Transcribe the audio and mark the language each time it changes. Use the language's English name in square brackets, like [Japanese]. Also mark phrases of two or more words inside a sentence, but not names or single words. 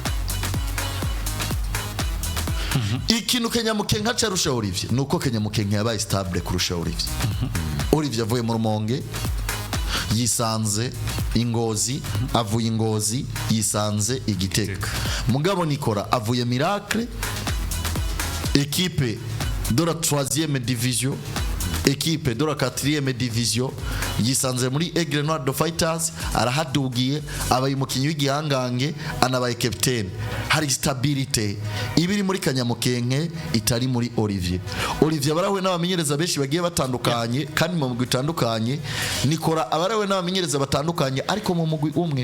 [Rundi] Ikintu Kanyamukenge acarusha Olivier nuko Kanyamukenge yabaye stable kurusha Olivier. Olivier avuye mu Rumonge yisanze Ingozi, avuye Ingozi yisanze Igitega. Mugabo Nikora avuye Miracle, [French] équipe de la 3e division, équipe de la 4e division, [Rundi] yisanze muri Aigle Noir de Fighters, arahadugiye abaye umukinyi w'igihangange, anabaye captain. Hari stability ibiri muri Kanyamukenge itari muri Olivier. Olivier barawe n'abamenyereza benshi bagiye batandukanye kandi mu mugwi utandukanye, Nikora abarawe n'abamenyereza batandukanye ariko mu mugwi umwe.